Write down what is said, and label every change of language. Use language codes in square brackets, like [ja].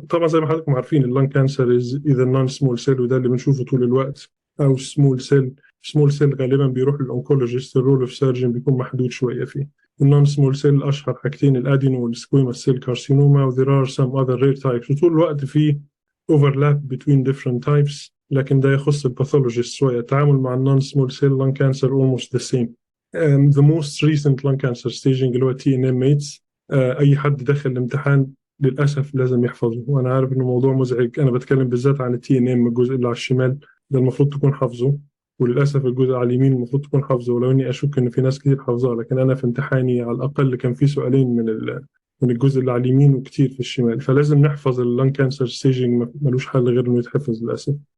[ar] طبعا زي ما حضراتكم عارفين اللان كانسر اذا نون سمول سيل، وده اللي بنشوفه طول الوقت، او سمول سيل. سمول سيل غالبا بيروح للأونكولوجيست، الرول اوف سيرجن بيكون محدود شويه فيه. النون سمول سيل اشهر حاجتين الادينو والسكويموس سيل كارسينوما، وذير ار سم اذر رير تايبس، وطول الوقت في [en] overlap between different types، [ar] لكن ده يخص الباثولوجيست شويه. التعامل مع [en] النون small cell lung cancer almost the same. The most recent lung cancer staging [ar] اللي هو [en] T N M mets. [ar] اي حد داخل الامتحان للاسف لازم يحفظه، وانا عارف انه موضوع مزعج. انا بتكلم بالذات عن التي ان ام، الجزء اللي على الشمال ده المفروض تكون حافظه، وللاسف الجزء على اليمين المفروض تكون حافظه، ولو اني اشك ان في ناس كتير حافظاه. لكن انا في امتحاني على الاقل كان في سؤالين من الجزء اللي على اليمين وكتير في الشمال، فلازم نحفظ اللان كانسر ستيجنج، ملوش حل غير انه يتحفظ للاسف.